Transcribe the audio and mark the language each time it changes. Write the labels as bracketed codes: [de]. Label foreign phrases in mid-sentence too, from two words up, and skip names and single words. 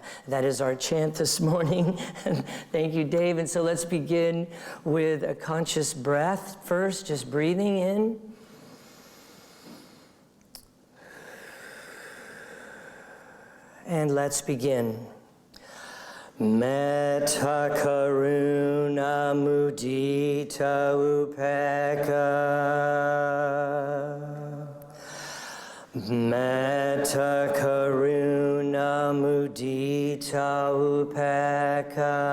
[en] That is our chant this morning. Thank you, Dave. And so let's begin with a conscious breath first, just breathing in. And let's begin. [pi] Metta, Karuna, Mudita, Upekkha. Metta, Karuna, Mudita, Upekkha.